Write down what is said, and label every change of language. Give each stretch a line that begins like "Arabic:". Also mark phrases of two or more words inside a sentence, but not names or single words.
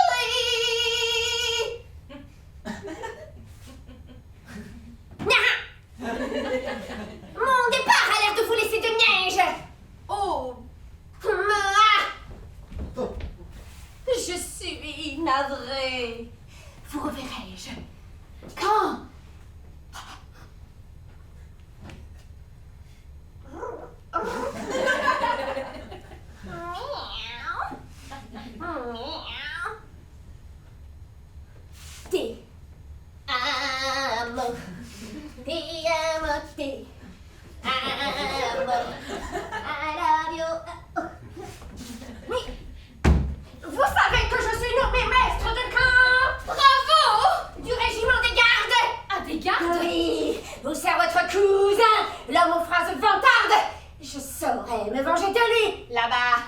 French: Mon départ a l'air de vous laisser de neige! Oh, Je suis navrée. Vous reverrai-je? Quand?
Spanish: Te amo. Te amo, te amo.
English: I love you.
French: Mais vous savez que je suis nommé maître de camp! Bravo! Du régiment des gardes! ah, des gardes. Oui, vous sert votre cousin, l'homme aux phrases vantardes. Je saurais me venger de lui, là-bas.